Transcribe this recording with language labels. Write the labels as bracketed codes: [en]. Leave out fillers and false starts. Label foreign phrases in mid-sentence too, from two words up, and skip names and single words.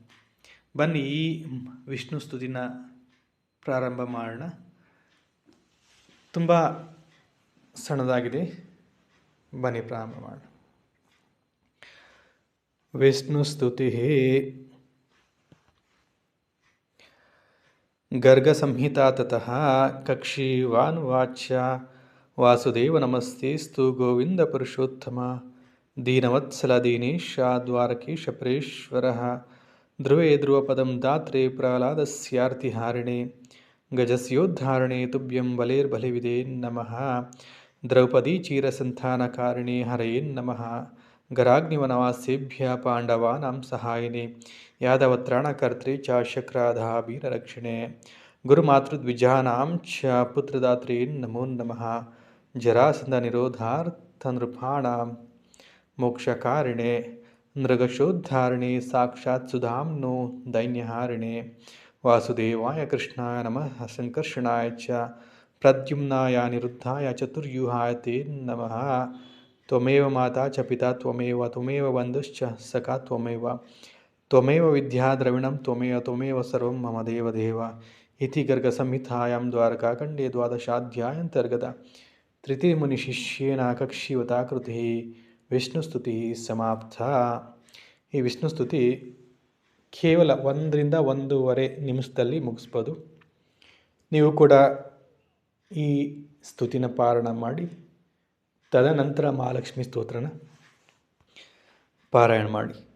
[kn] ಬನ್ನಿ ಈ ವಿಷ್ಣು ಸ್ತುತಿನ ಪ್ರಾರಂಭ ಮಾಡೋಣ. ತುಂಬ ಸಣ್ಣದಾಗಿದೆ, ಬನ್ನಿ ಪ್ರಾರಂಭ ಮಾಡೋಣ. [sa] ವಿಷ್ಣು ಸ್ತುತಿ ಗರ್ಗ ಸಂಹಿತಾ ತತಃ ಕಕ್ಷೀವಾನುವಾಚ್ಯ ವಾಸುದೇವ ನಮಸ್ತೆಸ್ತು ಗೋವಿಂದ ಪುರುಷೋತ್ತಮ ದೀನವತ್ಸಲ ದೀನೇಶ ದ್ವಾರಕೀಶ ಪರೇಶ್ವರಃ ಧ್ರುವೇ ಧ್ರುವಪದಂ ದಾತ್ರೆ ಪ್ರಹ್ಲಾದಸ್ಯಾರ್ತಿಹಾರಿಣೆ ಗಜಸ್ಯೋದ್ಧಾರಣೆ ತುಭ್ಯಂ ಬಲೇರ್ಬಲಿವಿದೆ ನಮಃ ದ್ರೌಪದಿ ಚೀರಸಂತಾನಕಾರಿಣೆ ಹರಯೇ ನಮಃ ಗರಾಗ್ನಿವನವಾಸೇಭ್ಯ ಪಾಂಡವಾನಾಂ ಸಹಾಯಿನೆ ಯಾದವತ್ರಾಣಕರ್ತ್ರೆ ಚ ಶಕ್ರಾಧಾಬೀರರಕ್ಷಿಣೆ ಗುರುಮಾತೃದ್ವಿಜಾನಾಂ ಚ ಪುತ್ರದಾತ್ರೆ ನಮೋ ನಮಃ ಜರಾಸಂಧ ನಿರೋಧಾರ್ಥನೃಪಾಣಾಂ ಮೋಕ್ಷಕಾರಿಣೆ ನೃಗಶೋದ್ಧಾರಿಣೆ ಸಾಕ್ಷಾತ್ ಸುಧಾಮ್ನೋ ದೈನ್ಯಹಾರಿಣೆ ವಾಸುದೇವಾಯ ಕೃಷ್ಣಾಯ ನಮಃ ಸಂಕರ್ಷಣಾಯ ಚ ಪ್ರದ್ಯುಮ್ನಾಯ ಅನಿರುದ್ಧಾಯ ಚತುರ್ಯೂಹಾಯ ತೇ ನಮಃ ತ್ವಮೇವ ಮಾತಾ ಚ ಪಿತಾ ತ್ವಮೇವ ಬಂಧುಶ್ಚ ಸಖಾ ತ್ವಮೇವ ವಿದ್ಯಾ ದ್ರವಿಣಂ ತ್ವಮೇವ ಸರ್ವಂ ಮಮ ದೇವ ಇತಿ ಗರ್ಗ ಸಂಹಿತಾಯಾಂ ದ್ವಾರಕಾಖಂಡೇ ದ್ವಾದಶಾಧ್ಯಾಯಾಂತರ್ಗತ ತೃತೀಯಮುನಿಶಿಷ್ಯೇನ ಕಕ್ಷೀವತಾಕೃತಿ ವಿಷ್ಣು ಸ್ತುತಿ ಸಮಾಪ್ತ. [kn] ಈ ವಿಷ್ಣು ಸ್ತುತಿ ಕೇವಲ 1ರಿಂದ 1.5 ನಿಮಿಷದಲ್ಲಿ ಮುಗಿಸ್ಬೋದು. ನೀವು ಕೂಡ ಈ ಸ್ತುತಿನ ಪಾರಾಯಣ ಮಾಡಿ ತದನಂತರ ಮಹಾಲಕ್ಷ್ಮಿ ಸ್ತೋತ್ರನ ಪಾರಾಯಣ ಮಾಡಿ.